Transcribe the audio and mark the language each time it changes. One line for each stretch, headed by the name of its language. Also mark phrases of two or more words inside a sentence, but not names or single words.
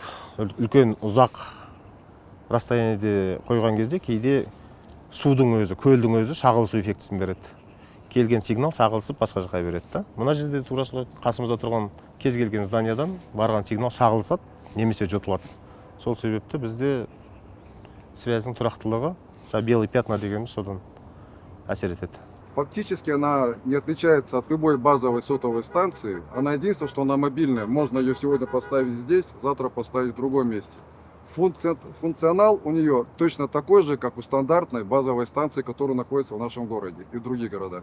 Kazakh: Үлкен ұзақ расстояниеде қойған кезде кейде судың өзі, көлдің өзі шағылысу эффектісін береді. Келген сигнал шағылысып басқа жаққа береді. Мына жерде турасы қасымызда тұрған кез келген зданиядан барған сигнал шағылысады, немесе жұтылады. Сол себепті бізде связьдің тұрақтылығы,
Russian: белый пятна
Kazakh: дегеніміз содан әсер етеді.
Russian: Фактически она не отличается от любой базовой сотовой станции. Она единственное, что она мобильная. Можно ее сегодня поставить здесь, завтра поставить в другом месте. Функционал у нее точно такой же, как у стандартной базовой станции, которая находится в нашем городе и в других городах.